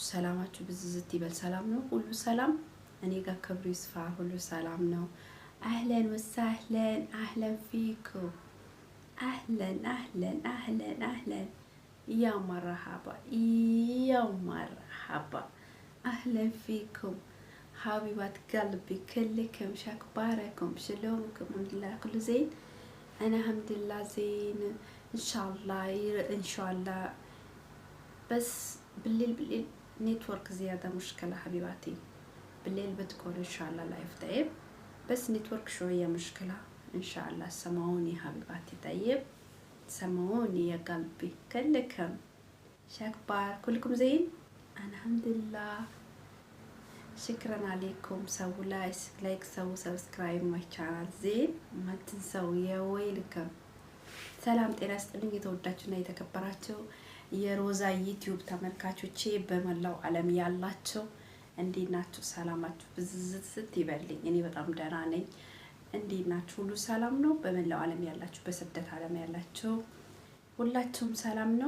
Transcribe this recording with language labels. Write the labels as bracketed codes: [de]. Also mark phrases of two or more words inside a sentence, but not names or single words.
[am] ሰላማችሁ ብዝዝት ይበል። ሰላም ነው? ሁሉ ሰላም? እኔ ጋር ክብሩ ይስፋ፣ ሁሉ ሰላም ነው። [ar] أهلا وسهلا، أهلا فيكم، أهلا يا مرحبا أهلا فيكم حبيبات قلبي كلكم شكباركم شلونكم؟ الحمد لله كل زين. انا الحمد لله زين ان شاء الله بس بالليل نتورك زيادة مشكلة حبيباتي. بالليل بتكون ان شاء الله لايف طيب، بس نتورك شوية مشكلة ان شاء الله. سمعوني حبيباتي طيب، سمعوني يا قلبي كلكم شكبار. كلكم زين؟ انا الحمد لله. شكرا عليكم. سووا لايك سووا سبسكرايب [en] my channel [ar] زين ما تنسوا يا ويلكم። [am] ሰላም ጤና ይስጥልኝ የተወዳችሁና የተከበራችሁ የሮዛ ዩቲዩብ ተመልካቾቼ በመላው ዓለም ያላችሁ እንዴት ናችሁ? ሰላማችሁ ብዝዝት ይበልኝ። እኔ በጣም ደህና ነኝ። እንዴት ናችሁ? ሁሉ ሰላም ነው? በመላው ዓለም ያላችሁ በስደት ዓለም ያላችሁ ሁላችሁም ሰላም ነው?